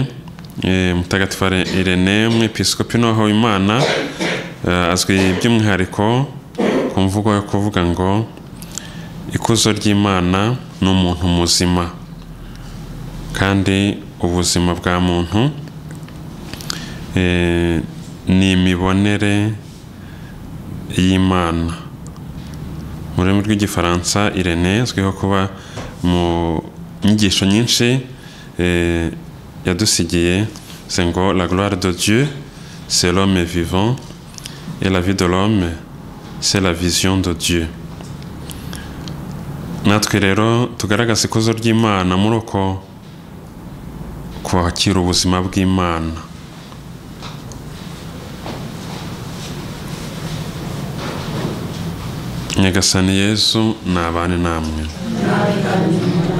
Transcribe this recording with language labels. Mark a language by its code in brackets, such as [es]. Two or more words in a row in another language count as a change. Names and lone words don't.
[rw] Mutagatifu Irene umwepiskopi n'uwahawe Imana, azwi by'umwihariko ku mvugo yo kuvuga ngo ikuzo ry'Imana ni umuntu muzima, kandi ubuzima bwa muntu ni imibonere y'Imana. Mu rurimi rw'Igifaransa Irene azwiho kuba mu nyigisho nyinshi yadusigiye, [fr] c'est ngo la gloire de Dieu c'est l'homme vivant et la vie de l'homme c'est la vision de Dieu. [rw] Natwe rero tugaragaza ikuzo ry'Imana muri uko kwakira ubuzima bw'Imana. Nyagasani Yesu nabane namwe.